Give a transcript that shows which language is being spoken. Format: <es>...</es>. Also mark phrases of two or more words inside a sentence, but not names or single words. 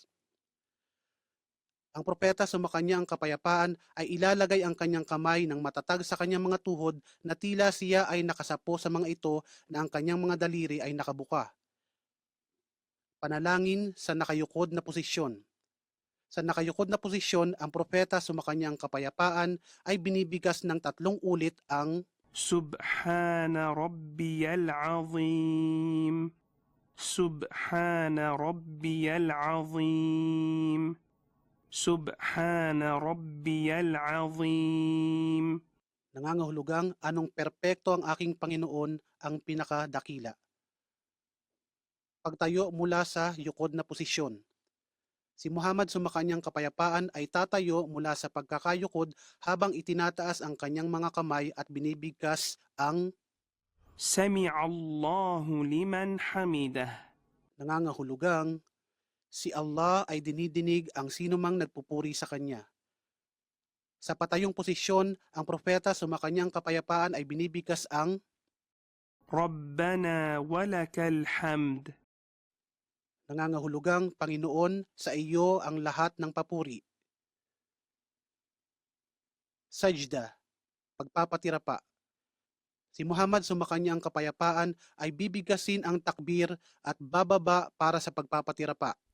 <tl>Ang propeta sa makanyang kapayapaan ay ilalagay ang kanyang kamay ng matatag sa kanyang mga tuhod na tila siya ay nakasapo sa mga ito na ang kanyang mga daliri ay nakabuka. Panalangin sa nakayukod na posisyon. Sa nakayukod na posisyon, ang propeta sa makanyang kapayapaan ay binibigas ng 3 ulit ang</tl> <ar>سبحان ربي العظيم سبحان ربي العظيم سبحان ربي العظيم.</ar> <tl>nangangahulugang anong perpekto ang aking Panginoon, ang pinakadakila. Pagtayo mula sa yukod na posisyon. Si Muhammad sumakanyang kapayapaan ay tatayo mula sa pagkakayukod habang itinataas ang kanyang mga kamay at binibigkas ang</tl> <ar>سمع الله لمن حمده.</ar> <tl>nangangahulugang si Allah ay dinidinig ang sinumang nagpupuri sa kanya. Sa patayong posisyon, ang propeta sumakanyang kapayapaan ay binibigkas ang</tl> <ar>ربنا ولك الحمد.</ar> <tl>nangangahulugang Panginoon, sa iyo ang lahat ng papuri. Sajda, pagpapatira pa. Si Muhammad sumakanyang kapayapaan ay bibigasin ang takbir at bababa para sa pagpapatira pa.</tl>